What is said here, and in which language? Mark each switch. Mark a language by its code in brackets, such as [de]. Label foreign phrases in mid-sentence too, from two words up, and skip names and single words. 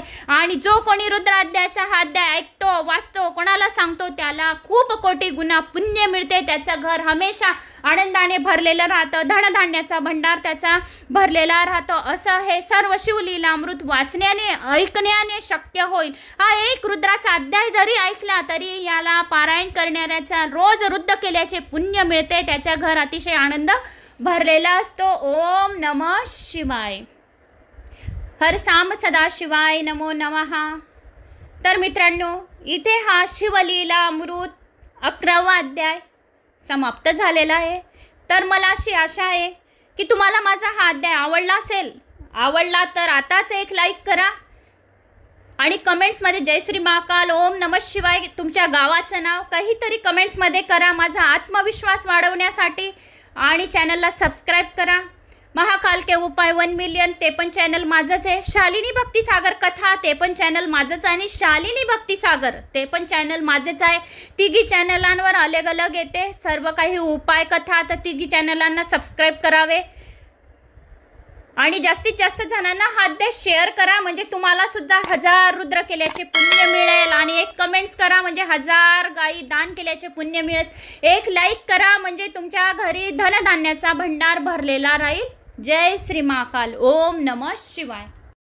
[mr] आणि जो कोणी रुद्र अध्यायाचा हा अध्याय ऐकतो, वाचतो, कोणाला सांगतो त्याला खूप कोटी गुणा पुण्य मिळते, त्याचं घर हमेशा आनंदाने भरलेलं राहतं, धनधान्याचा भंडार त्याचा भरलेला राहतो. असं हे सर्व शिवलीला अमृत वाचण्याने, ऐकण्याने शक्य होईल. हा एक रुद्राचा अध्याय जरी ऐकला तरी याला पारायण करणाऱ्याचा रोज रुद्र केल्याचे पुण्य मिळते, त्याच्या घर अतिशय आनंद भरलेला असतो. [sa] ओम नमः शिवाय. हर सांब सदाशिवाय नमो नमः. [mr] तर मित्रांनो, इथे हा शिवलीला अमृत 11वा अध्याय समाप्त झालेला आहे. तर मला अशी आशा आहे की तुम्हाला माझा हा अध्याय आवडला असेल. आवडला तर आताच एक लाईक करा आणि कमेंट्समध्ये जय श्री महाकाल, [sa] ओम नमः शिवाय, [mr] तुमच्या गावाचं नाव काहीतरी कमेंट्समध्ये करा माझा आत्मविश्वास वाढवण्यासाठी. आणि चॅनलला सबस्क्राईब करा. महाकाल के उपाय 1 मिलियन ते पण चॅनल माझंच आहे. शालिनी भक्तिसागर कथा ते पण चॅनल माझंच आहे आणि शालिनी भक्तिसागर ते पण चॅनल माझेच आहे. तिघी चॅनलांवर अलग अलग येते सर्व काही उपाय कथा. तर तिघी चॅनलांना सबस्क्राईब करावे आणि जास्तीत जास्त जणांना हा अध्याय शेअर करा म्हणजे तुम्हाला सुद्धा 1000 रुद्र केल्याचे पुण्य मिळेल. आणि एक कमेंट्स करा म्हणजे 1000 गाई दान केल्याचे पुण्य मिळेल. एक लाईक करा म्हणजे तुमच्या घरी धनधान्याचा भंडार भरलेला राहील. [sa] जय श्री महाकाल. ओम नमः शिवाय.